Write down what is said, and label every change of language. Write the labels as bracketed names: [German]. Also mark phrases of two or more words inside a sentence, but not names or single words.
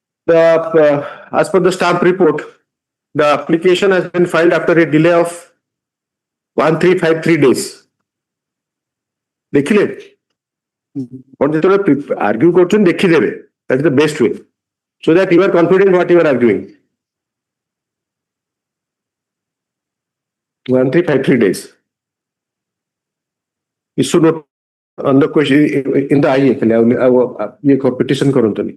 [English] As per the staff report, the application has been filed after a delay of 1353 days. [Odia] ଦେଖିଲେ ଆପଣ ଯେତେବେଳେ ଆର୍ଗ୍ୟୁ କରୁଛନ୍ତି ଦେଖିଦେବେ, [English] that is the best way, so that you are confident what you are arguing. 1353 days. Issue note on the question in the IE petition करंतनी.